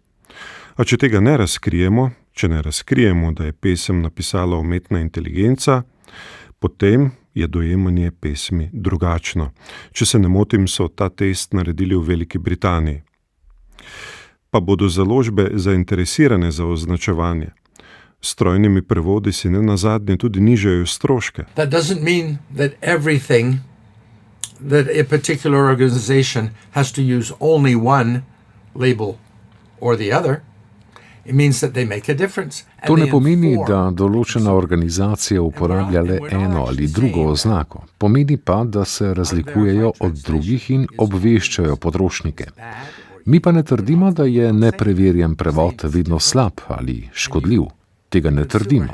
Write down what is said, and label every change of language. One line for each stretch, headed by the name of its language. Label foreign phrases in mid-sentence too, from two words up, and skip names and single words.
Slovenian: A če tega ne razkrijemo, da je pesem napisala umetna inteligenca, potem je dojemanje pesmi drugačno. Če se ne motim, so ta test naredili v Veliki Britaniji. Pa bodo založbe zainteresirane za označevanje. S strojnimi prevodi si ne nazadnje tudi nižajo stroške.
English: That doesn't mean that everything that a particular organization has to use only one label or the other. It means that they make a difference.
Slovenian: To ne pomeni, da določena organizacija uporablja le eno ali drugo oznako. Pomeni pa, da se razlikujejo od drugih in obveščajo potrošnike. Mi pa ne trdimo, da je nepreverjen prevod vedno slab ali škodljiv. Tega ne trdimo.